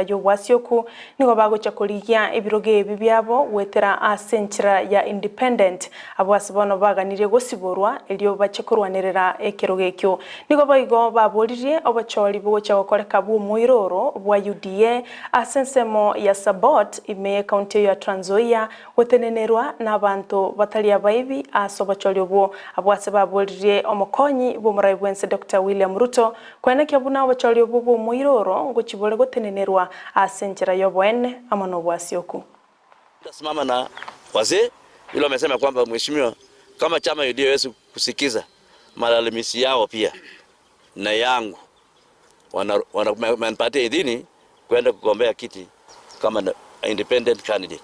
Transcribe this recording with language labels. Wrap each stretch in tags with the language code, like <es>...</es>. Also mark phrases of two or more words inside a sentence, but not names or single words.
<guz>yo wasioku nigo bagocha kurigia ebiroge bibyabo wetera a senchira ya independent abwasibono baganire gosiborwa elio bachikurwanerera ekerogekyo nigo baigo babolirie obacholi bogocha gokoreka bu muiroro bwa UDA asensemo ya Sabot ime county ya Trans Nzoia wetenenerwa nabantu batali abaibi asobacholi bo abwase babolirie omokonyi bo muraibwense Dr. William Ruto kwenekya buna obacholi bo muiroro ngochibole gotenenerwa asenchira yobwene amano bwasioku.</guz> <sw>Tasimama na wazee yule amesema kwamba mheshimiwa kama chama UDA hawezi kusikiza malalamisi yao pia na yangu wanampatia idhini kwenda kugombea kiti kama</sw> <en>independent candidate.</en>